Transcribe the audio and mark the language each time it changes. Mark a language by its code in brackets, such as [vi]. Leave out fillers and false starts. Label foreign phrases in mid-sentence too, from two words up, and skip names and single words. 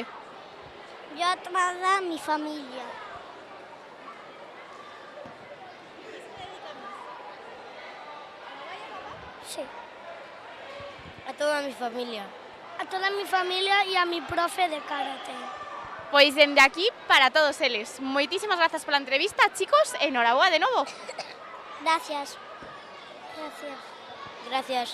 [es] Yo a toda mi familia. Sí, A toda mi familia. a toda mi familia y a mi profe de karate. [gl] Pois dende aquí para todos eles. Moitísimas grazas pola entrevista, chicos, e noraboa de novo. [es] Gracias. Gracias. Gracias.